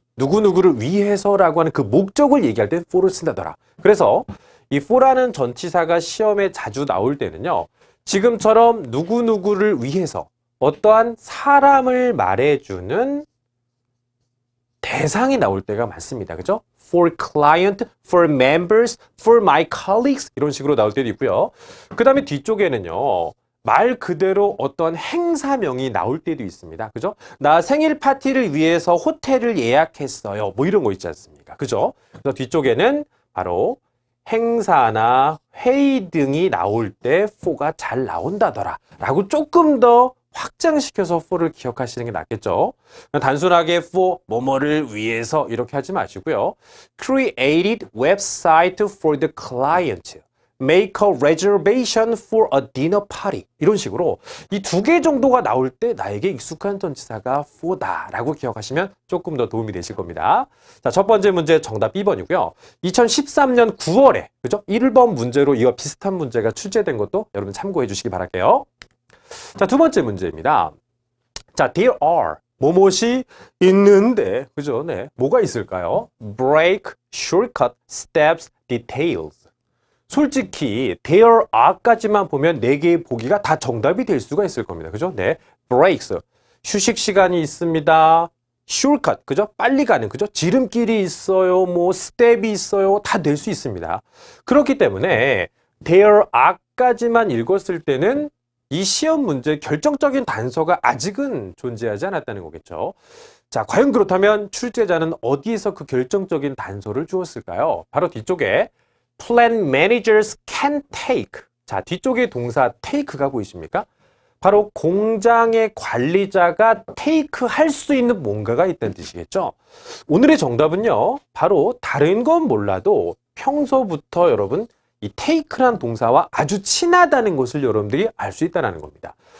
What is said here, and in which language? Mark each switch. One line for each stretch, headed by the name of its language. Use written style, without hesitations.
Korean: 누구누구를 위해서라고 하는 그 목적을 얘기할 때 for를 쓴다더라. 그래서 이 for라는 전치사가 시험에 자주 나올 때는요, 지금처럼 누구누구를 위해서 어떠한 사람을 말해주는 대상이 나올 때가 많습니다. 그죠?
English: For client, for members, for my colleagues
Korean: 이런 식으로 나올 때도 있고요. 그 다음에 뒤쪽에는요, 말 그대로 어떤 행사명이 나올 때도 있습니다. 그죠? 나 생일 파티를 위해서 호텔을 예약했어요. 뭐 이런 거 있지 않습니까? 그죠? 그래서 뒤쪽에는 바로 행사나 회의 등이 나올 때 for가 잘 나온다더라 라고 조금 더 확장시켜서 for를 기억하시는 게 낫겠죠? 단순하게 for 뭐뭐를 위해서 이렇게 하지 마시고요.
English: Created website for the client. Make a reservation for a dinner party.
Korean: 이런 식으로 이 두 개 정도가 나올 때 나에게 익숙한 전치사가 for다 라고 기억하시면 조금 더 도움이 되실 겁니다. 자, 첫 번째 문제 정답 B번이고요. 2013년 9월에 그죠? 1번 문제로 이와 비슷한 문제가 출제된 것도 여러분 참고해 주시기 바랄게요. 자, 두 번째 문제입니다. 자,
English: there are
Korean: 뭐뭇이 있는데 그죠? 네, 뭐가 있을까요? break, shortcut, steps, details. 솔직히
English: there are
Korean: 까지만 보면 4개의 보기가 다 정답이 될 수가 있을 겁니다. 그죠? 네. breaks. 휴식 시간이 있습니다. shortcut. 그죠? 빨리 가는. 그죠? 지름길이 있어요. 뭐 스텝이 있어요. 다 될 수 있습니다. 그렇기 때문에
English: there are
Korean: 까지만 읽었을 때는 이 시험 문제 결정적인 단서가 아직은 존재하지 않았다는 거겠죠. 자, 과연 그렇다면 출제자는 어디에서 그 결정적인 단서를 주었을까요? 바로 뒤쪽에
English: Plant managers can take.
Korean: 자, 뒤쪽에 동사 take가 보이십니까? 바로 공장의 관리자가 take 할 수 있는 뭔가가 있다는 뜻이겠죠. 오늘의 정답은요, 바로 다른 건 몰라도 평소부터 여러분 이 take란 동사와 아주 친하다는 것을 여러분들이 알 수 있다는 겁니다.